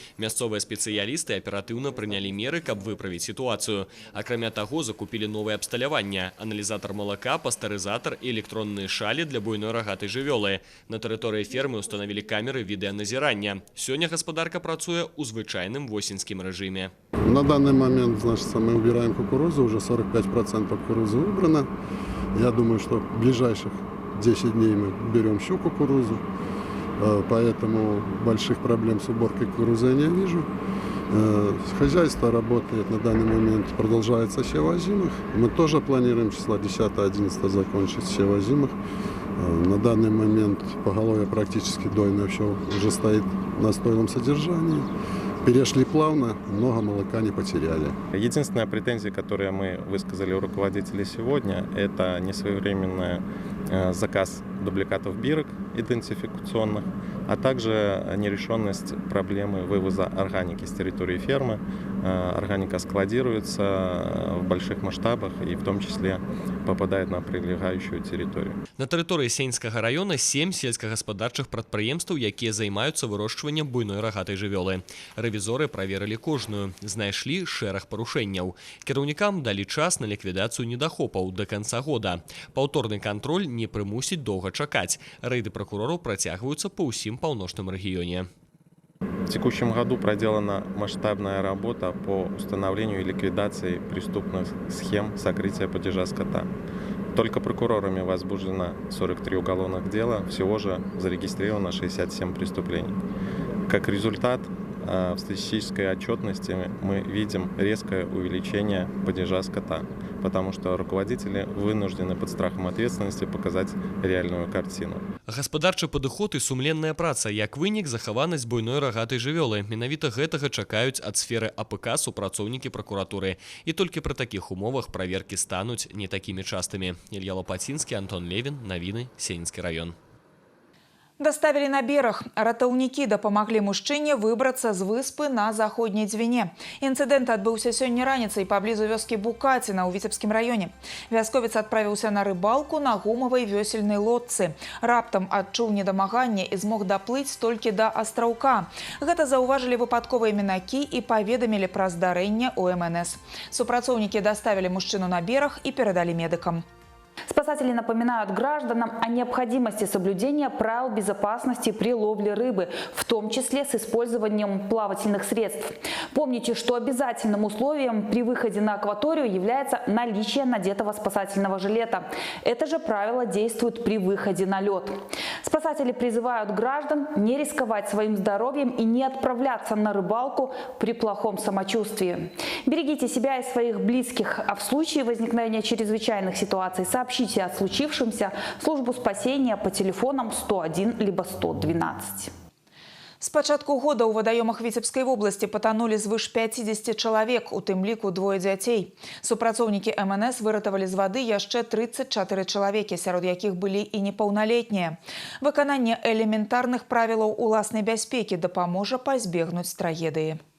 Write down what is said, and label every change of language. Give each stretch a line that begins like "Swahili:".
Belarusian: Мясцовыя спецыялісты аператыўна прынялі меры, каб выправіць сітуацыю. Акрамя таго, закупілі новае абсталяванне, аналізатар малака, пастарызатар і электронныя шалі для буйной рагатай жывёлы. На тэрыторыі фермы устанавілі камеры відэаназірання. Сёння гаспадарка працуе ў звычайным восеньскім рэжыме.
Russian: На данный момент, значит, мы убираем кукурузу, уже 45% кукурузы убрано. Я думаю, что в ближайших 10 дней мы берем еще кукурузу, поэтому больших проблем с уборкой кукурузы я не вижу. Хозяйство работает на данный момент, продолжается сев озимых. Мы тоже планируем числа 10-11 закончить сев озимых. На данный момент поголовье практически дойное все уже стоит на стойлом содержании. Перешли плавно, много молока не потеряли. Единственная претензия, которую мы высказали у руководителей сегодня, это несвоевременный заказ дубликатов бирок идентификационных, а также нерешенность проблемы вывоза органики с территории фермы. Органика складируется в больших масштабах и в том числе попадает на прилегающую территорию.
Belarusian: На тэрыторыі Сенінскага района 7 сельскагаспадарчых прадпрыемстваў, якія займаюцца вырошчваннем буйной рагатай жывёлы. Рэвізоры праверылі кожную, знайшлі шэраг парушэнняў. Кіраўнікам далі час на ліквідацыю недахопаў да канца года. Паўторны кантроль не прымусіць доўга чакаць. Рэйды пракурораў працягваюцца па ўсім паўночным рэгіёне.
Russian: В текущем году проделана масштабная работа по установлению и ликвидации преступных схем сокрытия падежа скота. Только прокурорами возбуждено 43 уголовных дела, всего же зарегистрировано 67 преступлений. Как результат, в статистической отчетности мы видим резкое увеличение падежа скота, потому что руководители вынуждены под страхом ответственности показать реальную картину.
Belarusian: Гаспадарчы падыход і сумленная праца, як вынік захаванасць буйной рагатай жывёлы. Менавіта гэтага чакаюць ад сферы АПК супрацоўнікі пракуратуры. І толькі пры такіх умовах праверкі стануць не такімі частымі. Ілья Лопатинский, Антон Левин, навіны, Сенінскі раён.
Russian: Доставили на берег.
Belarusian: Ратаўнікі дапамаглі мужчыне выбрацца з выспы на заходняй Двіне. Інцыдэнт адбыўся сёння раніцай паблізу вёскі Букаціна ў Віцебскім раёне. Вясковец адправіўся на рыбалку на гумавай вёсельнай лодцы. Раптам адчуў недамаганне і змог даплыць толькі да астраўка. Гэта заўважылі выпадковыя мінакі і паведамілі пра здарэнне ў МНС. Супрацоўнікі даставілі мужчыну на берег і перадалі медыкам.
Russian: Спасатели напоминают гражданам о необходимости соблюдения правил безопасности при ловле рыбы, в том числе с использованием плавательных средств. Помните, что обязательным условием при выходе на акваторию является наличие надетого спасательного жилета. Это же правило действует при выходе на лед. Спасатели призывают граждан не рисковать своим здоровьем и не отправляться на рыбалку при плохом самочувствии. Берегите себя и своих близких, а в случае возникновения чрезвычайных ситуаций сообщите о случившемся в службу спасения по телефонам 101 либо 112.
Belarusian: С пачатку года ў вадаёмах Віцебскай вобласці патанулі звыш 50 чалавек, у тым ліку 2 дзяцей. Супрацоўнікі МНС выратавалі з вады яшчэ 34 чалавекі, сярод якіх былі і непаўналетнія. Выкананне элементарных правілаў уласнай бяспекі дапаможа пазбегнуць трагедыі.